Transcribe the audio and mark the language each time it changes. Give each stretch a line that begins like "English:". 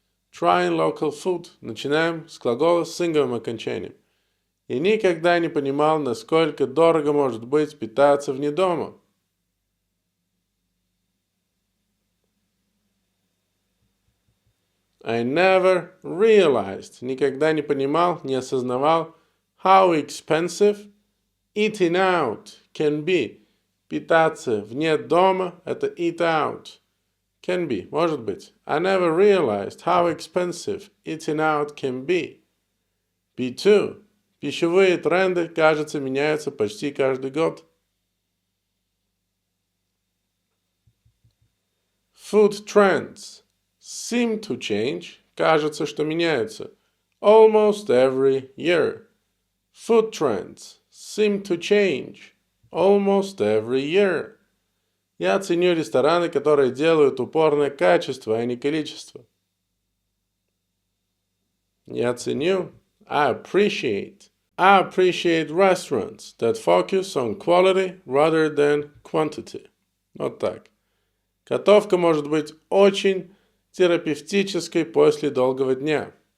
English: Trying local food.
Russian: Начинаем с глагола с синговым окончанием. Я никогда не понимал, насколько дорого может быть питаться вне дома.
English: I never realized,
Russian: никогда не понимал, не осознавал,
English: how expensive eating out can be.
Russian: Питаться вне дома – это
English: eat out. Can be,
Russian: может быть.
English: I never realized how expensive eating out can be. B2.
Russian: Пищевые тренды, кажется, меняются почти каждый год.
English: Food trends seem to change,
Russian: кажется, что меняются,
English: almost every year. Food trends seem to change almost every year.
Russian: Я ценю рестораны, которые делают упор на качество, а не количество. Я ценю.
English: I appreciate. I appreciate restaurants that focus on quality rather than quantity.
Russian: Вот так. Готовка может быть очень терапевтической после долгого дня.